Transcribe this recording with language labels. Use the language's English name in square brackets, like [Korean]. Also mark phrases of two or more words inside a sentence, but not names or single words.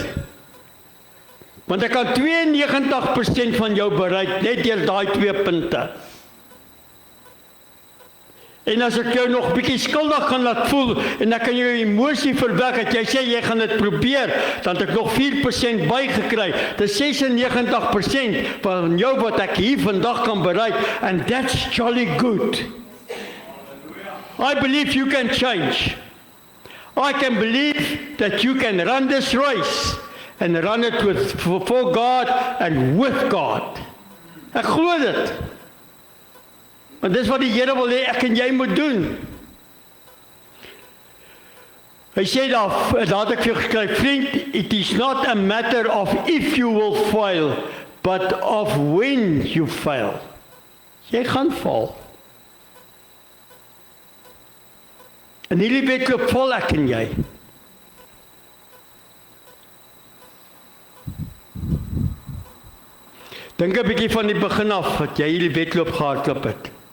[Afrikaans] Want ek kan 92% van jou bereik, net deur daai 2 punte. En as ek jou nog bietjie skuldig gaan laat voel, en ek kan jou emosie verwek, dat jy sê jy gaan dit probeer, dan het ek nog 4% bygekry. Dis 96% van jou wat ek hier vandag kan bereik, [English] and that's jolly good. I believe you can change. I can believe that you can run this race, and run it for God and with God. [Afrikaans] Ek glo dit. Want dis wat die Here wil hê ek en jy moet doen. Hy sê daar het ek vir jou geskryf, vriend, [English] it is not a matter of if you will fail, but of when you fail. [Afrikaans] Jy gaan val. En hierdie wedloop val ek en jy. Dink 'n bietjie van die begin af, wat jy hierdie wedloop gehardloop het.